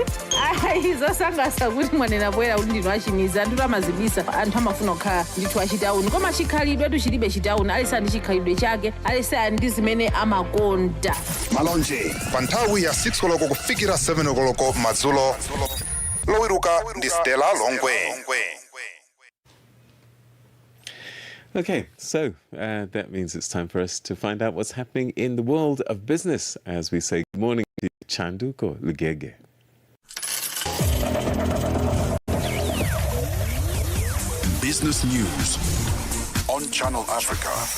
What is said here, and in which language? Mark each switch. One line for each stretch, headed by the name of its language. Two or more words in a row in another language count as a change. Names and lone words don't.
Nyanja: Zosangalatsa kuti mwanena bwera kuti ndinu a chimizi. Anthu amazibisa anthu amafuna kukhala ndithu achitauni. Koma chikhalidwe chilibe chitauni, alisa ndi chikhalidwe chake, alisa ndi zimene amakonda. Malonje, pa nthawi ya 6 koloko kufikira 7 koloko madzulo. Lowiruka ndi Stella Longwe.
English: Okay, so that means it's time for us to find out what's happening in the world of business as we say good morning to Chanduko Lugege. Business news on Channel Africa.